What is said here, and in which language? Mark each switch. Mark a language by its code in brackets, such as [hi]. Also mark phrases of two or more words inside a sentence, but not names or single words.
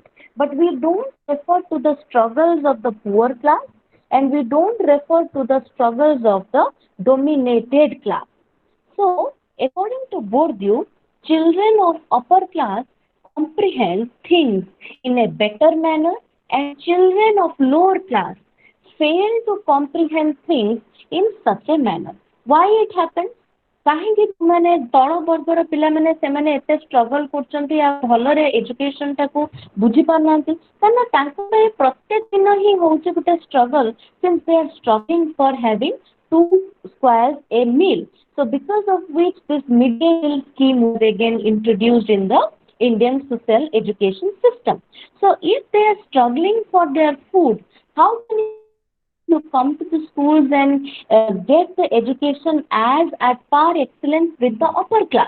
[en] But we don't refer to the struggles of the poor class, and we don't refer to the struggles of the dominated class. So, according to Bourdieu, children of upper class comprehend things in a better manner, and children of lower class fail to comprehend things in such a manner. Why it happens? [or] କାହିଁକି ମାନେ ତଳ ବର୍ଗର ପିଲାମାନେ ସେମାନେ ଏତେ ଷ୍ଟ୍ରଗଲ କରୁଛନ୍ତି ଆଉ ଭଲରେ ଏଜୁକେସନ ଟାକୁ ବୁଝି ପାରୁନାହାନ୍ତି, କାରଣ ତାଙ୍କ ପାଇଁ ପ୍ରତ୍ୟେକ ଦିନ ହିଁ ହଉଛି ଗୋଟେ ଷ୍ଟ୍ରଗଲ, [en] since they are struggling for having two squares a meal. So because of which this midday meal scheme was again introduced in the Indian social education system. So if they are struggling for their food, how can you come to the schools and get the education as at par excellence with the upper class?